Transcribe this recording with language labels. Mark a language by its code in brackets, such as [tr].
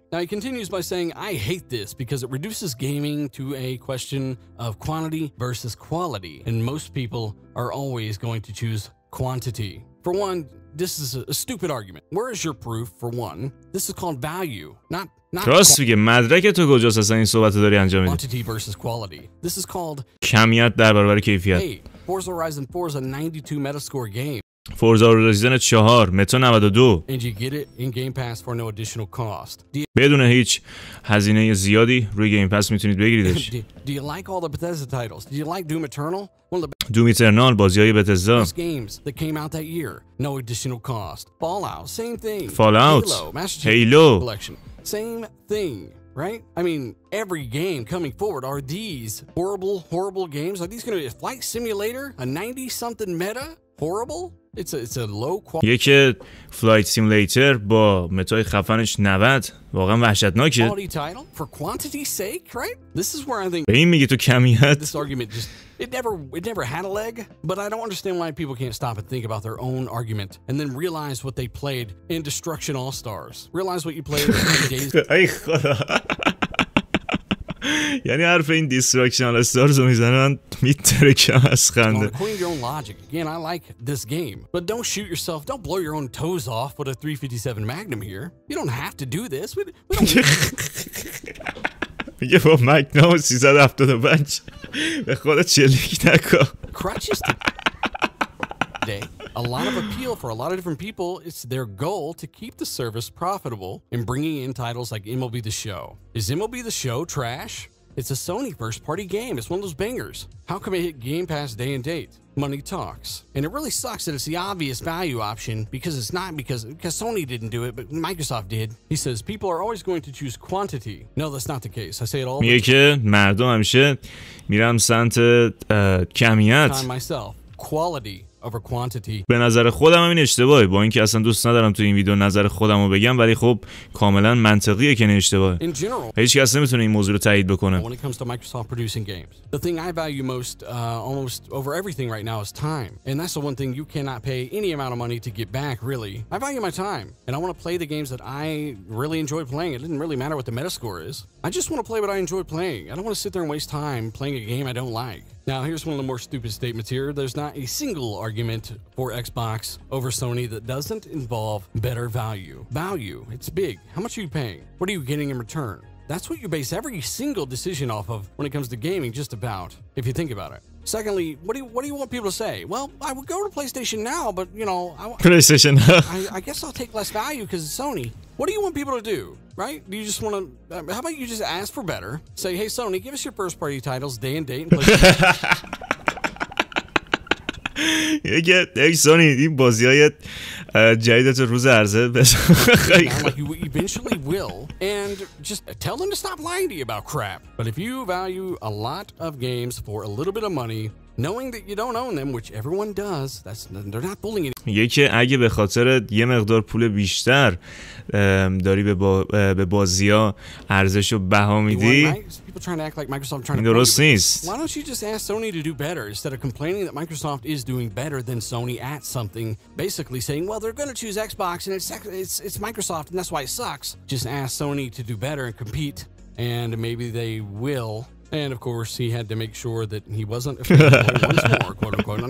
[en] Now, he continues by saying, I hate this because it reduces gaming to a question of quantity versus quality, and most people are always going to choose quantity. For one, this is a stupid argument. Where is your proof, for one? This is called value, not [fa] راست میگه. مدرک تو کجاست اصلا این صحبت رو داری انجام میدی؟ [en] quantity versus quality. This is called [fa] کمیت در برابر کیفیت. [en] Hey, Forza Horizon 4 is a 92 Metascore game. [fa] فورزا هورایزن 4 متا 92 [en] And you get it in Game Pass for no additional cost. [fa] بدون هیچ هزینه زیادی روی گیم پس میتونید بگیریدش. [en] Do you like all the Bethesda titles? Do you like Doom Eternal? One of the [fa] دوم ایترنال بازی‌های بتزدا. [en] best games that came out that year. No additional cost. Fallout, same thing. Fallout, Halo, Master Chief Halo. Collection, same thing. Right? I mean, every game coming forward, are these horrible games? Are these going to be a flight simulator? A 90-something meta? Horrible? It's a low quality. [fa] یک فلایت سیمولیتر با متای خفنش 90 واقعا وحشتناکه. [en] Quality title for quantity's sake, right? This is where I think [fa] به این میگی تو کمیت. [en] this argument just it never had a leg, but I don't understand why people can't stop and think about their own argument and then realize what they played in Destruction All-Stars. Realize what you played in days. [fa] ای خدا. یعنی حرف این دیستراکشن استارز رو میزنه من میترکم از خنده. [en] According to your own logic, again, I like this game, but don't shoot yourself. Don't blow your own toes off with a 357 Magnum here. You don't have to do this. We don't. [fa] میگه با مگنوم 375 به خودت شلیک نکن. [en] Crutches today. A lot of appeal for a lot of different people. It's their goal to keep the service profitable and bringing in titles like MLB The Show. Is MLB The Show trash? It's a Sony first-party game. It's one of those bangers. How come it hit Game Pass day and date? Money talks. And it really sucks that it's the obvious value option because it's not because Sony didn't do it, but Microsoft did. He says people are always going to choose quantity. No, that's not the case. I say it all. [fa] میگه که مردم همیشه میرم سمت کمیت. [en] Time myself. Quality over quantity. [fa] به نظر خودم این اشتباهه، با اینکه اصلا دوست ندارم تو این ویدیو نظر خودم رو بگم، ولی خب کاملا منطقیه که این اشتباهه. هیچ کس نمیتونه این موضوع رو تایید بکنه. [en] When it comes to Microsoft producing games, the thing I value most, almost over everything right now, is time, and that's the one thing you cannot pay any amount of money to get back. Really, I value my time, and I want to play the games that I really enjoy playing. It doesn't really matter what the Metascore is. I just want to play what I enjoy playing. I don't want to sit there and waste time playing a game I don't like. Now, here's one of the more stupid statements here. There's not a single argument for Xbox over Sony that doesn't involve better value. Value, it's big. How much are you paying? What are you getting in return? That's what you base every single decision off of when it comes to gaming, just about, if you think about it. Secondly, what do you want people to say? Well, I would go to PlayStation Now, but you know, PlayStation Now. I guess I'll take less value because it's Sony. What do you want people to do, right? Do you just want to? How about you just ask for better? Say, hey, Sony, give us your first-party titles, day and date, and PlayStation. [fa] یک سونی این بازی‌های جدیدت روز عرضه [en] like you eventually will, and just tell them to stop lying to you about crap. But if you value a lot of games for a little bit of money, knowing that you don't own them, which everyone does, they're not bullying you. [fa] یکی اگه به خاطر یه مقدار پول بیشتر داری به بازی‌ها ارزش و بها میدی، این درست نیست. [en] Why don't you just ask Sony to do better instead of complaining that Microsoft is doing better than Sony at something, basically saying, well, they're going to choose Xbox and it's Microsoft and that's why it sucks. Just ask Sony to do better and compete, and maybe they will. And of course, he had to make sure that he wasn't a fanboy once more, quote unquote.